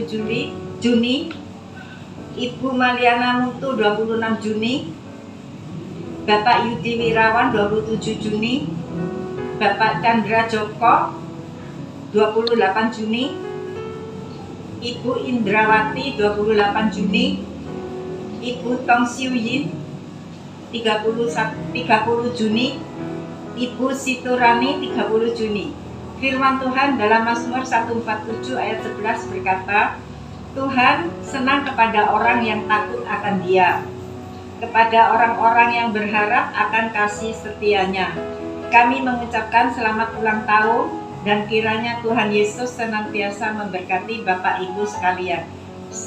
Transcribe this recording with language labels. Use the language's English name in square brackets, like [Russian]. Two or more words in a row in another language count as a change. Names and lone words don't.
[Indonesian] Juni, Ibu Maliana Mutu 26 Juni, Bapak Yudi Wirawan 27 Juni, Bapak Chandra Joko 28 Juni, Ibu Indrawati 28 Juni, Ibu Tong Siu Yin 30 Juni, Ibu Siturani 30 Juni. Firman Tuhan dalam Mazmur 147 ayat 11 berkata, Tuhan senang kepada orang yang takut akan Dia, kepada orang-orang yang berharap akan kasih setianya. Kami mengucapkan selamat ulang tahun dan kiranya Tuhan Yesus senantiasa memberkati Bapak Ibu sekalian.